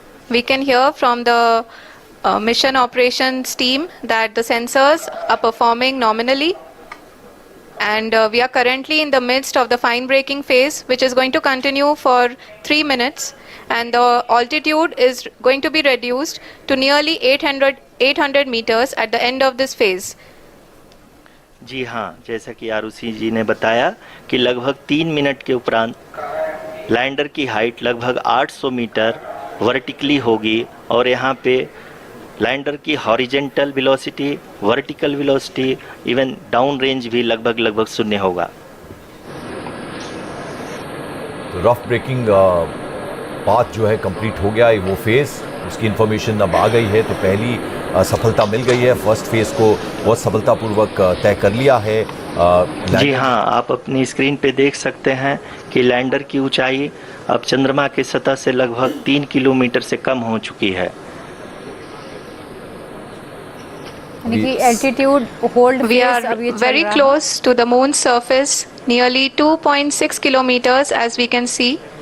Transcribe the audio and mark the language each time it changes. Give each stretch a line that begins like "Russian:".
English: We can hear from the mission operations team that the sensors are performing nominally. And we are currently in the midst of the fine braking phase, which is going to continue for 3 minutes, and the altitude is going to be reduced to nearly 800 meters at the end of this phase.
Hindi: जी हाँ, जैसा कि आरुषि जी ने बताया कि लगभग 3 minute के उपरांत lander की हाइट लगभग 800 मीटर वर्टिकली होगी और यहाँ पे लैंडर की horizontal velocity, vertical velocity, even down range भी लगभग शून्य होगा। तो रफ ब्रेकिंग पाथ जो है कंप्लीट हो गया है, वो फेज उसकी इंफॉर्मेशन अब आ गई है। तो पहली सफलता मिल गई है, फर्स्ट फेज को बहुत सफलतापूर्वक तय कर लिया है। जी हाँ, आप अपनी स्क्रीन पे देख सकते हैं कि लैंडर की ऊंचाई अब चंद्रमा की सतह से लगभग 3 किलोमीटर से कम हो चुकी है।
English: Altitude hold we are very close to the moon's surface, nearly 2.6 kilometers as we can see.